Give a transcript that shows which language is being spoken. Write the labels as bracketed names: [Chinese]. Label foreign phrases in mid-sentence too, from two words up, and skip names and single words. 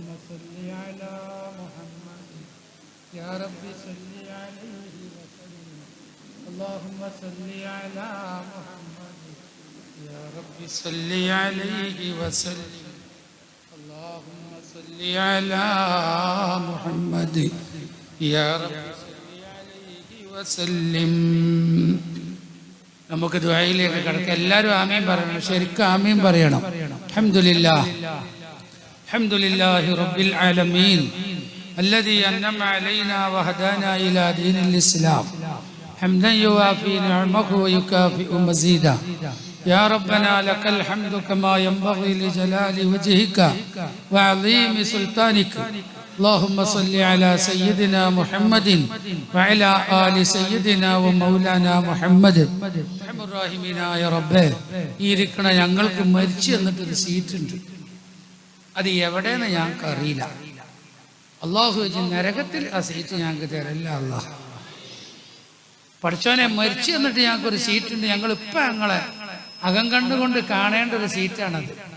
[Arabic] صل على محمد يا رب صل عليه وسلم اللهم صل على محمد يا رب صل عليه وسلم اللهم صل على محمد يا رب صل عليه وسلم [Malayalam] നമുക്ക് ദുആയിലേക്ക് കടക്കാം. എല്ലാവരും ആമീൻ പറയണം. ശരിക്കും ആമീൻ പറയണം. [Arabic] الحمد لله الحمد لله رب العالمين الذي أنعم علينا وهدانا إلى دين الإسلام حمدا يوافي نعمه ويكافئ مزيدا يا ربنا لك الحمد كما ينبغي لجلال وجهك وعظيم سلطانك اللهم صل على سيدنا محمد وعلى آل سيدنا ومولانا محمد رحم الراحمين يا رب [Malayalam] ഈ ഇരിക്കണ ഞങ്ങൾക്ക് മരിച്ചു എന്നിട്ടൊരു സീറ്റുണ്ട്. അത് എവിടെയെന്ന് ഞങ്ങൾക്ക് അറിയില്ല. അള്ളാഹു നരകത്തിൽ ആ സീറ്റ് ഞങ്ങൾക്ക് തരല്ല. അള്ളാഹ് പഠിച്ചോനെ മരിച്ചു എന്നിട്ട് ഞങ്ങൾക്കൊരു സീറ്റുണ്ട്. ഞങ്ങളിപ്പോൾ ഞങ്ങളെ അകം കണ്ടുകൊണ്ട് കാണേണ്ട ഒരു സീറ്റാണത്.